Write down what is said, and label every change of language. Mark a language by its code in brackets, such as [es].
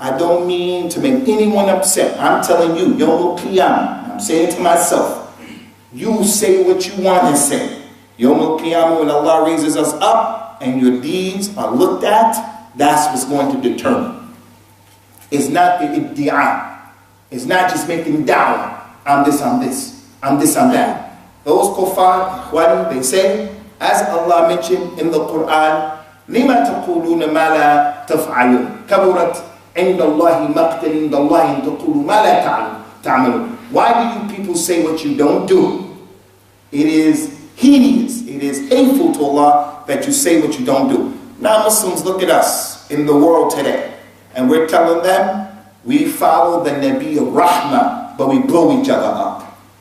[en] I don't mean to make anyone upset. I'm telling you, Yawm al-Qiyamah, I'm saying to myself, you say what you want to say. Yawm al-Qiyamah, when Allah raises us up and your deeds are looked at, that's what's going to determine. It's not the iddi'a. It's not just making da'wah. I'm this, I'm this. I'm this, I'm that. Those kuffar, they say, as Allah mentioned in the Quran, [ar] لِمَا تَقُولُونَ مَا لَا تَفْعَلُونَ كَبُرَتْ عِنْدَ اللَّهِ مَقْتَلٍ عِنْدَ اللَّهِ أَن تَقُولُوا مَا لَا تَعْمَلُونَ. [en] Why do you people say what you don't do? It is hideous, it is hateful to Allah that you say what you don't do. Now Muslims look at us in the world today, and we're telling them we follow the Nabi of Rahmah, but we blow each other up.